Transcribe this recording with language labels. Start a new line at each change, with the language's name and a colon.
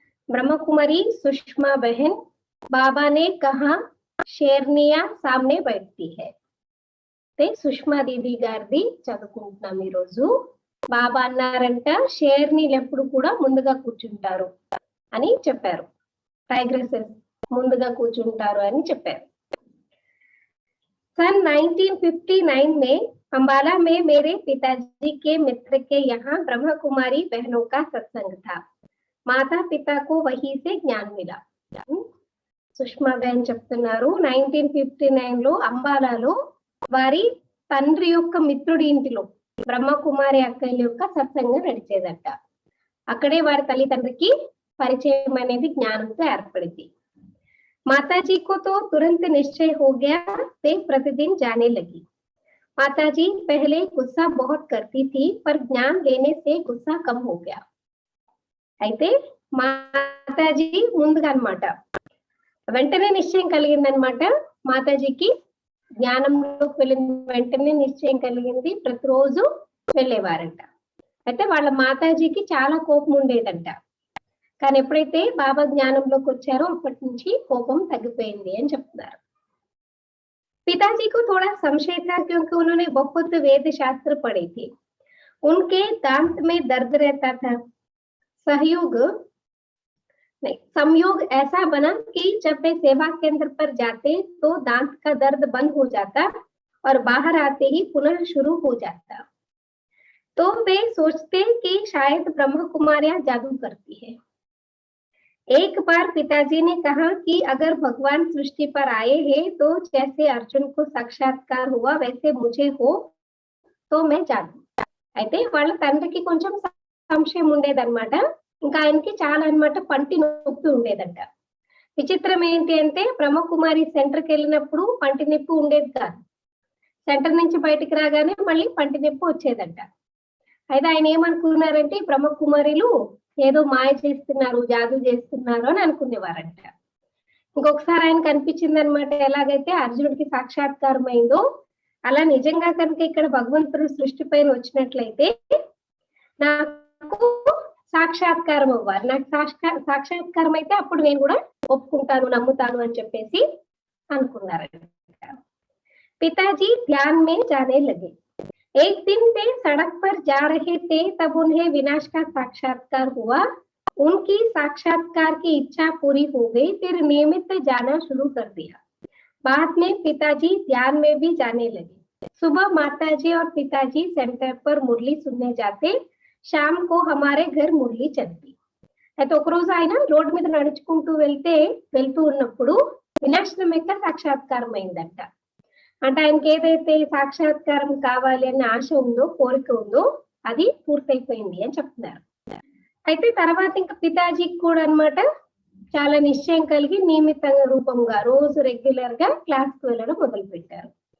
Hindi: ब्रह्म कुमारी सुषमा बहन, बाबा ने कहा शेरनिया सामने बैठती है.
Telugu: సుష్మా దీది గారిది చదువుకుంటున్నాం ఈ రోజు. బాబా అన్నారంట షేర్నీలు ఎప్పుడు కూడా ముందుగా కూర్చుంటారు అని చెప్పారు. టైగ్రెసెస్ ముందుగా కూర్చుంటారు అని చెప్పారు.
Hindi: सन 1959 में अंबाला में मेरे पिताजी के मित्र के यहाँ ब्रह्म कुमारी बहनों का सत्संग था. माता पिता को वहीं से ज्ञान मिला.
Telugu: సుష్మా బహన్ చెప్తున్నారు 1959 లో అంబాలాలో వారి తండ్రి యొక్క మిత్రుడి ఇంటిలో బ్రహ్మకుమారి అక్కయ్య యొక్క సత్సంగం నడిచేదట. అక్కడే వారి తల్లిదండ్రికి పరిచయం అనేది జ్ఞానంతో ఏర్పడింది.
Hindi: माताजी को तो तुरंत निश्चय हो गया, वे प्रतिदिन जाने लगी. माताजी पहले गुस्सा बहुत करती थी, पर ज्ञान लेने से गुस्सा कम हो गया.
Telugu: అయితే మాతాజీ ముందుగా అన్నమాట వెంటనే నిశ్చయం కలిగిందనమాట. మాతాజీకి జ్ఞానంలోకి వెళ్ళిన వెంటనే నిశ్చయం కలిగింది, ప్రతిరోజు వెళ్ళేవారంట. అయితే వాళ్ళ మాతాజీకి చాలా కోపం ఉండేదంట. కానీ ఎప్పుడైతే బాబా జ్ఞానంలోకి వచ్చారో అప్పటి నుంచి కోపం తగ్గిపోయింది అని చెప్తున్నారు.
Hindi: पिताजी को थोड़ा संशय था क्योंकि उन्होंने बहुत वेद शास्त्र पढ़े थे. उनके दांत में दर्द रहता था. संयोग ऐसा बना कि जब वे सेवा केंद्र पर जाते तो दांत का दर्द बंद हो जाता और बाहर आते ही पुनः शुरू हो जाता. तो वे सोचते कि शायद ब्रह्म कुमारियां जादू करती है. एक बार पिताजी ने कहा कि अगर भगवान सृष्टि पर आए हैं तो जैसे अर्जुन को साक्षात्कार हुआ वैसे मुझे हो तो मैं जादू.
Telugu: అయితే వాళ్ళ తండ్రికి కొంచెం సంశయం ఉండేదన్నమాట. ఇంకా ఆయనకి చాలా అన్నమాట పంటి నొప్పి ఉండేదంట. విచిత్రం ఏంటి అంటే బ్రహ్మకుమారి సెంటర్కి వెళ్ళినప్పుడు పంటి నొప్పి ఉండేది కాదు. సెంటర్ నుంచి బయటికి రాగానే మళ్ళీ పంటి నొప్పి వచ్చేదంట. అయితే ఆయన ఏమనుకున్నారంటే బ్రహ్మకుమారిలు ఏదో మాయ చేస్తున్నారు, జాదూ చేస్తున్నారు అని అనుకునేవారంట. ఇంకొకసారి ఆయనకు అనిపించింది అనమాట, ఎలాగైతే అర్జునుడికి సాక్షాత్కారం అయిందో అలా నిజంగా కనుక ఇక్కడ భగవంతుడు సృష్టి పైన వచ్చినట్లయితే నాకు సాక్షాత్కారం అవ్వాలి. నాకు సాక్షాత్కారం అయితే అప్పుడు నేను కూడా ఒప్పుకుంటాను, నమ్ముతాను అని చెప్పేసి అనుకున్నారంట.
Hindi: పితాజీ ధ్యాన్ మే జానే లగే. एक दिन वे सड़क पर जा रहे थे, तब उन्हें विनाश का साक्षात्कार हुआ. उनकी साक्षात्कार की इच्छा पूरी हो गई, फिर नियमित जाना शुरू कर दिया. बाद में पिताजी ध्यान में भी जाने लगे. सुबह माताजी और पिताजी सेंटर पर मुरली सुनने जाते, शाम को हमारे घर मुरली चलती.
Telugu: అయితే ఒక రోజు ఆయన రోడ్డు మీద నడుచుకుంటూ వెళ్తూ ఉన్నప్పుడు వినాశనం యొక్క సాక్షాత్కారం అయిందంట. అంటే ఆయనకి ఏదైతే సాక్షాత్కారం కావాలి అనే ఆశ ఉందో, కోరిక ఉందో అది పూర్తయిపోయింది అని చెప్తున్నారు. అయితే తర్వాత ఇంకా పితాజీకి కూడా అన్నమాట చాలా నిశ్చయం కలిగి నియమిత రూపంగా రోజు రెగ్యులర్ గా క్లాస్ కు వెళ్ళడం మొదలు పెట్టారు.